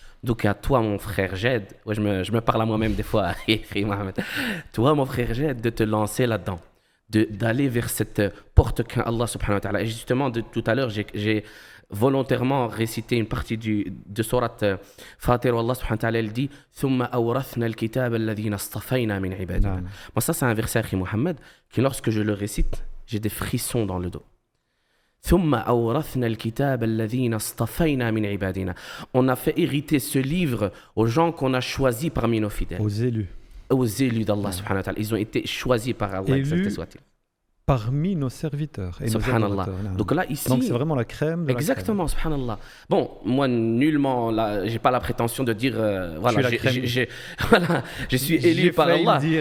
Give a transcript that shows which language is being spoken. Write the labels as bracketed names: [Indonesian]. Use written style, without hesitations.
[French] Donc à toi, mon frère Jed, je me parle à moi-même des fois, toi, mon frère Jed, de te lancer là-dedans, d'aller vers cette porte qu'Allah subhanahu wa ta'ala. Et justement, tout à l'heure, j'ai volontairement récité une partie de Surat Fatir où Allah subhanahu wa ta'ala il dit [Arabic] ثم أورثنا الكتاب الذين اصطفينا من عبادنا. [French] Moi, ça, c'est un verset, Akhi Mohamed, qui lorsque je le récite, j'ai des frissons dans le dos. [Arabic] ثم أورثنا الكتاب الذين اصطفينا من عبادنا. [French] On a fait hériter ce livre aux gens qu'on a choisis parmi nos fidèles. Aux élus. Aux élus d'Allah subhanahu wa ta'ala. Ils ont été choisis par Allah, exalté soit-il. Parmi nos serviteurs et nos Subhanallah. Donc là, ici... Donc c'est vraiment la crème de exactement, la crème. subhanallah. Bon, moi, nullement, là, j'ai pas la prétention de dire... voilà, voilà, je suis élu par Allah.